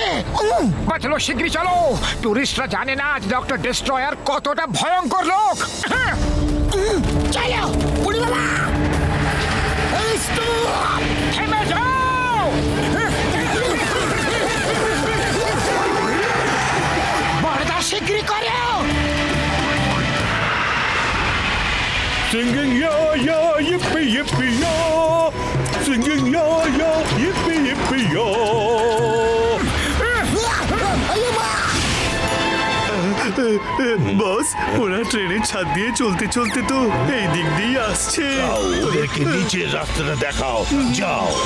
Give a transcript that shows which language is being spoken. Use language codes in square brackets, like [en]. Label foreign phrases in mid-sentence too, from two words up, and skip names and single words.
[bn] চলো শীঘ্রই চলো, টুরিস্টরা জানে না ডক্টর ডিস্ট্রয়ার কতটা ভয়ঙ্কর লোক। চলো বুড়ি বাবা, এই stop! থেমে যাও। বড়দা শীঘ্রই করো। [en] Singing ya ya yippee yippee ya, singing ya ya yippee yippee ya. [bn] বস, ওরা ট্রেনের ছাদ দিয়ে চলতে চলতে তো এই দিক দিয়ে আসছে। যাও, ওদেরকে নিচের রাস্তাটা দেখাও, যাও।